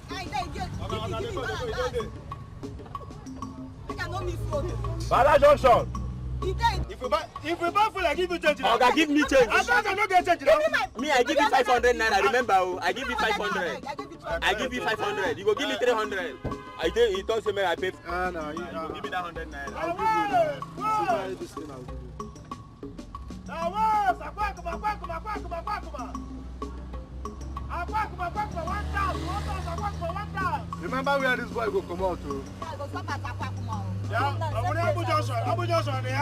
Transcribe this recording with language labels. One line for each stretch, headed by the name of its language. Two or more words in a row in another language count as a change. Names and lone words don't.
Nigerian Pidgin: Bala Junction. If we buy food, I give you change. Okay, give me change. I don't get change. Me, I give you 500 naira. Remember, I give you 500. I give you 500. You go give me 300. He told me I pay. No, you give me that 100 naira. I'll give you. Buy this thing, I'll give you. Remember where this boy go come out to? Abu Johnson, yeah?